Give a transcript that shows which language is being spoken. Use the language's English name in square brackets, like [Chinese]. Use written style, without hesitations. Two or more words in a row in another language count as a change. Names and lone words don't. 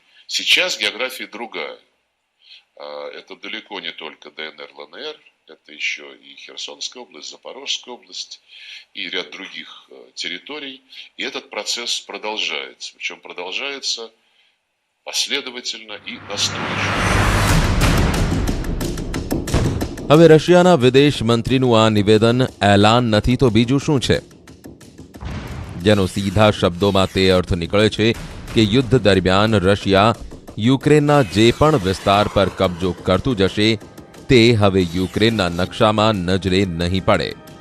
[Russian] Сейчас география другая. Это далеко не только ДНР, ЛНР, это еще и Херсонская область, Запорожская область и ряд других территорий. И этот процесс продолжается. Причем продолжается последовательно и настойчиво. [Gujarati] હવે રશિયાના વિદેશ મંત્રીનું આ નિવેદન એલાન નથી તો બીજું શું છે, જેનો સીધા શબ્દોમાં તે અર્થ નીકળે છે કે યુદ્ધ દરમિયાન રશિયા યુક્રેનના જે પણ વિસ્તાર પર કબજો કરતું જશે તે હવે યુક્રેનના નકશામાં નજરે નહીં પડે.